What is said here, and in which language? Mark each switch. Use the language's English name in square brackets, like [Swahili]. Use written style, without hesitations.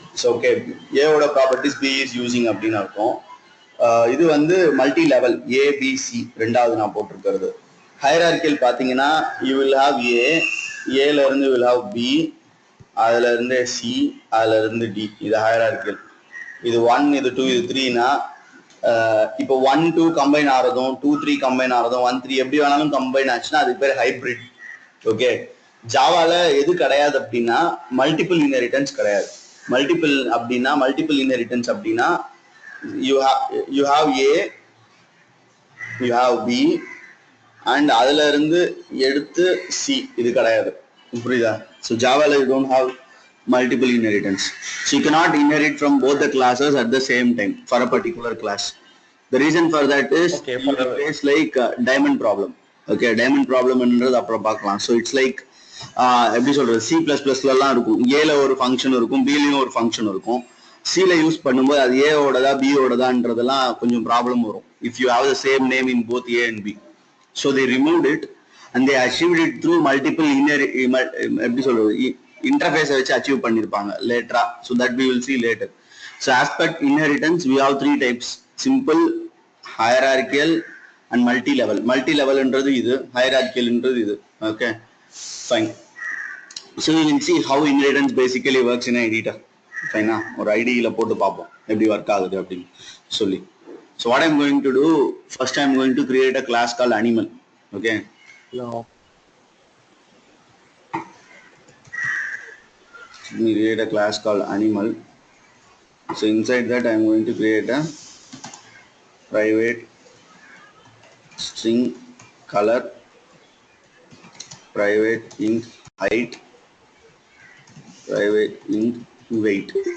[English] So okay, A ஓட properties B is using [Tamil] அப்படின்னு அர்த்தம். இது வந்து மல்டி லெவல் ABC ரெண்டாவது நான் போட்டிருக்கிறது. ஹையரார்கியல் பார்த்தீங்கன்னா [English] you will have [Tamil] Aல இருந்து will have B, அதுல இருந்து C, அதுல இருந்து D. இது ஹையரார்கியல். இது 1, இது 2, இது 3னா இப்போ 1, 2 கம்பைன் ஆகிறதும் 2, 3 கம்பைன் ஆகிறதும் 1, 3 எப்படி வேணாலும் கம்பைன் ஆச்சுன்னா அதுக்கு பேர் ஹைபிரிட். ஓகே, ஜாவால எது கிடையாது அப்படின்னா மல்டிபிள் இன்ஹெரிட்டன்ஸ் கிடையாது. மல்டிபிள் இன்ஹெரிட்டன்ஸ் அப்படின்னா [English] you have A, you have B and [Tamil] அதுல இருந்து எடுத்து சி, இது கிடையாது. புரியுதா? [English] So ஜாவால you don't have multiple inheritance. So you cannot inherit from both the classes at the same time for a particular class. The reason for that is you face like diamond problem. [Tamil] Okay, diamond problem என்றது அப்புறம் பார்க்கலாம். [English] So it's like [Tamil] எப்படி சொல்றது, C++லாம் இருக்கும், ஏல ஒரு function இருக்கும், பிலையும் ஒரு ஃபங்க்ஷன் இருக்கும். சில யூஸ் பண்ணும்போது அது ஏ ஓடதா பி ஓடதான்றதெல்லாம் கொஞ்சம் ப்ராப்ளம் வரும். [English] If you have the same name in both A and B. So they removed it and they achieved it through multiple [Tamil] எப்படி சொல்றது [English] interface [Tamil] வச்சு அச்சீவ் பண்ணிருப்பாங்க லேட்டரா. [English] So that we will see later. So as per inheritance we have three types: simple, hierarchical and multi-level. [Tamil] Multi-level என்றது இது, hierarchical என்றது இது. [English] Okay, fine. So we will see how inheritance basically works in an editor. [Tamil] Fine, ஒரு ஐடியில போட்டு பார்ப்போம் எப்படி work ஆகுது அப்படின்னு சொல்லி. [English] So what I'm going to do, first I'm going to create a class called animal. Okay. No. Let me create a class called animal. So inside that I am going to create a private string color, private int height, private int weight.